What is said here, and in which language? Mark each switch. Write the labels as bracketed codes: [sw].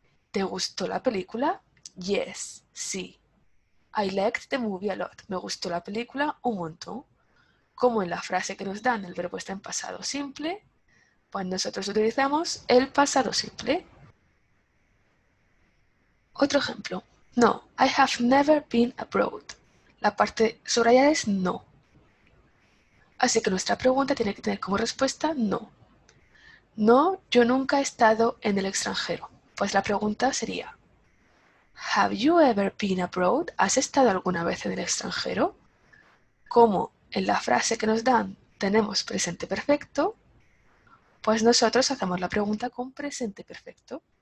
[es] ¿Te gustó la película? [en] Yes, sí. I liked the movie a lot. [es] Me gustó la película un montón. Como en la frase que nos dan el verbo está en pasado simple, pues nosotros utilizamos el pasado simple. Otro ejemplo. [en] No, I have never been abroad. [es] La parte subrayada es no. Así que nuestra pregunta tiene que tener como respuesta no. No, yo nunca he estado en el extranjero. Pues la pregunta sería: [en] Have you ever been abroad? [es] ¿Has estado alguna vez en el extranjero? Como en la frase que nos dan tenemos presente perfecto, pues nosotros hacemos la pregunta con presente perfecto.